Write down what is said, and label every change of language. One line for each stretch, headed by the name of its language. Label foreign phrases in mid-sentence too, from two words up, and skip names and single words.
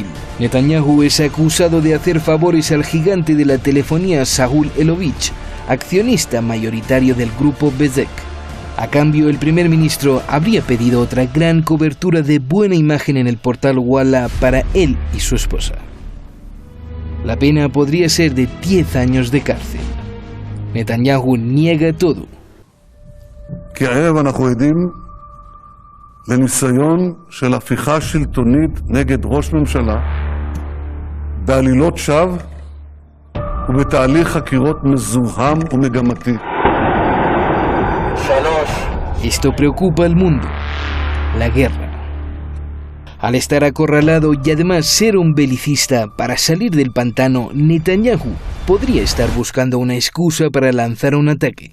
Spanish: Netanyahu es acusado de hacer favores al gigante de la telefonía Saúl Elovich, accionista mayoritario del grupo Bezek. A cambio, el primer ministro habría pedido otra gran cobertura de buena imagen en el portal Walla para él y su esposa. La pena podría ser de 10 años de cárcel. Netanyahu niega todo.
Hebrew: כערב אנחנו עדים לניסיון של הפיכה שלטונית נגד ראש ממשלה בעלילות שווא ובתהליך חקירות מזוהם ומגמתי.
Spanish: Esto preocupa al mundo, la guerra. Al estar acorralado y además ser un belicista para salir del pantano, Netanyahu podría estar buscando una excusa para lanzar un ataque.